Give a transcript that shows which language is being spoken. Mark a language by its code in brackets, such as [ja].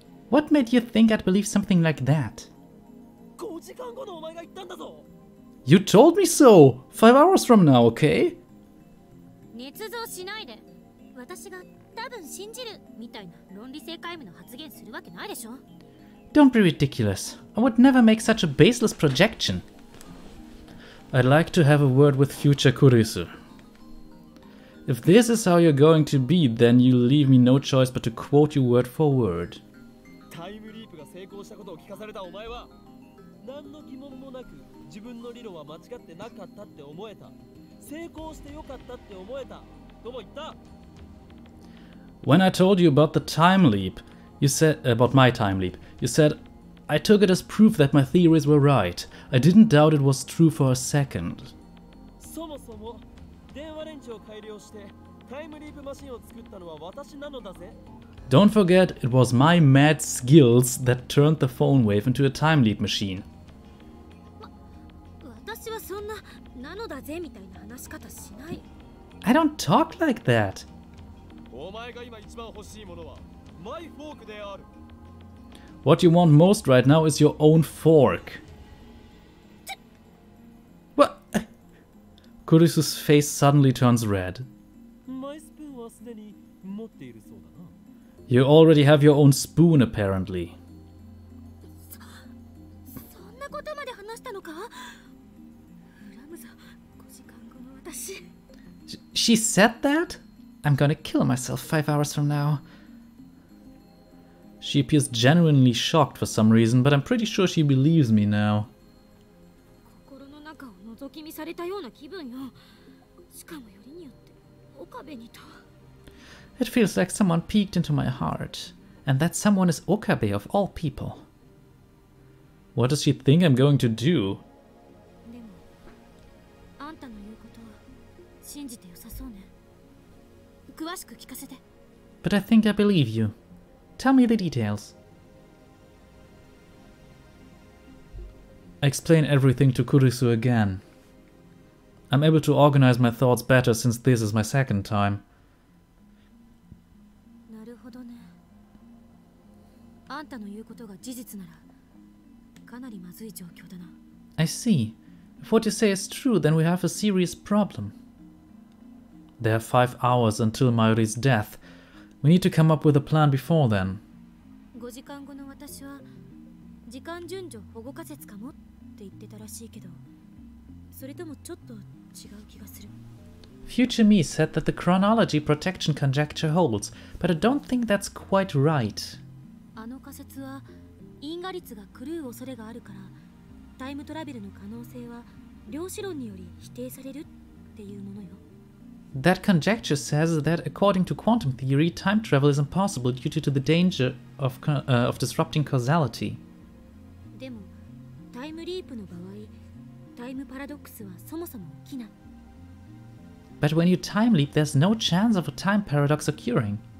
[en] What made you think I'd believe something like that? [ja] 5時間後のお前が言ったんだぞ。 [en] You told me so! 5 hours from now, okay? [ja] 捏造しないで。私が多分信じるみたいな論理性皆無の発言するわけないでしょ。 [en] Don't be ridiculous. I would never make such a baseless projection. I'd like to have a word with future Kurisu. If this is how you're going to be, then you leave me no choice but to quote you word for word. [ja] タイムリープが成功したことを聞かされたお前は何の疑問もなく自分の理論は間違ってなかったって思えた。成功してよかったって思えたとも言った。 [en] When I told you about the time leap, you said about my time leap, you said I took it as proof that my theories were right. I didn't doubt it was true for a second. [ja] そもそも電話レンチを改良してタイムリープマシンを作ったのは私なのだぜ。 [en] Don't forget, it was my mad skills that turned the phone wave into a time leap machine. [ja] 私はそんななのだぜみたいな話し方しない。 [en] I don't talk like that. [ja] お前が今一番欲しいものはマイフォークである。 [en] What you want most right now is your own fork. What? Kurisu's face suddenly turns red. [ja] マイスプーンはすでに持っているそうだな。 [en] You already have your own spoon, apparently. [ja] そんなことまで話したのか？恨むぞ、5時間後の私。 [en] She said that? I'm gonna kill myself 5 hours from now. She appears genuinely shocked for some reason, but I'm pretty sure she believes me now. [ja] 心の中を覗き見されたような気分よ。しかもよりによって岡部にと。 [en] It feels like someone peeked into my heart, and that someone is Okabe of all people. What does she think I'm going to do? [ja] でも、あんたの言うことは信じて良さそうね。詳しく聞かせて。 [en] But I think I believe you. Tell me the details. I explain everything to Kurisu again. I'm able to organize my thoughts better since this is my second time. [ja] なるほどね。あんたの言うことが事実なら、かなりまずい状況だな。 [en] I see. If what you say is true, then we have a serious problem. There are 5 hours until Mayuri's death. We need to come up with a plan before then. [ja] 5時間後の私は時間順序保護仮説かもって言ってたらしいけど、それともちょっと違う気がする。 [en] Future me said that the chronology protection conjecture holds, but I don't think that's quite right. [ja] あの仮説は因果率が狂う恐れがあるから、タイムトラベルの可能性は量子論により否定されるっていうものよ。 [en] That conjecture says that according to quantum theory, time travel is impossible due to the danger of disrupting causality. [ja] でも、タイムリープの場合、タイムパラドックスはそもそも起きない。 [en] But when you time leap, there's no chance of a time paradox occurring.